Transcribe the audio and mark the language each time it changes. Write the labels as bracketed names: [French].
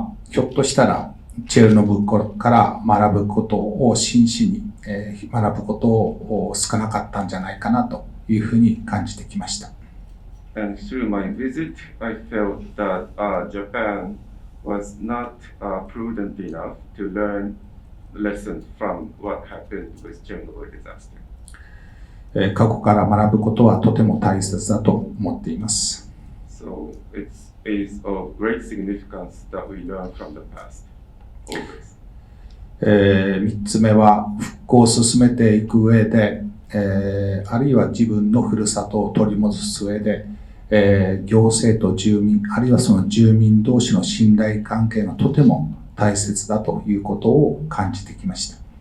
[Japanese] ひょっとしたらチェルノブルから学ぶことを真摯に、学ぶことを少なかったんじゃないかなというふうに感じてきました。 [English] And through my visit, I felt that Japan was not prudent enough to learn lessons from what happened with Chernobyl disaster. [Japanese] 過去から学ぶことはとても大切だと思っています。 [English] So it is of great significance that we learn from the past, always. [Japanese] 3つ目は復興を進めていく上で、あるいは自分のふるさとを取り戻す上で、行政と住民、あるいはその住民同士の信頼関係がとても大切だということを感じてきました。